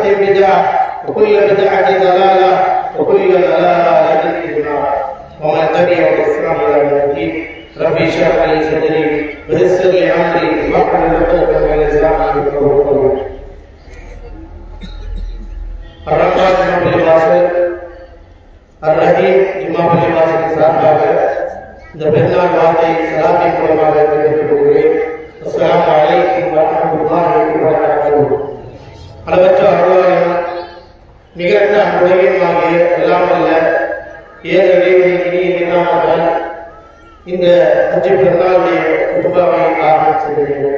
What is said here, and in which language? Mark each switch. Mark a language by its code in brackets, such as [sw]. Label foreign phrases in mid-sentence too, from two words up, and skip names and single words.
[ar] بدعة وكل بدعة ضلالة وكل ضلالة في النار ومن تبع الإسلام إلى يوم الدين ربي اشرح لي صدري ويسر لي أمري واحلل عقدة من لساني يفقهوا قولي الرحيم [ta] இமாம் வாசல் சார்பாக இந்த பெருநாள் வார்த்தை சலாத்தின் மூலமாக தெரிவித்துக் கொள்கிறேன். [ar] السلام عليكم ورحمة الله وبركاته. [ta] அளவற்ற அருளாளன் நிகரற்ற அன்புடையமாகிய எல்லாம் வல்ல இனிய நாமத்தால் இந்த ஹஜ் பெருநாளுடைய குர்பானை ஆரம்பம் செய்கிறேன்.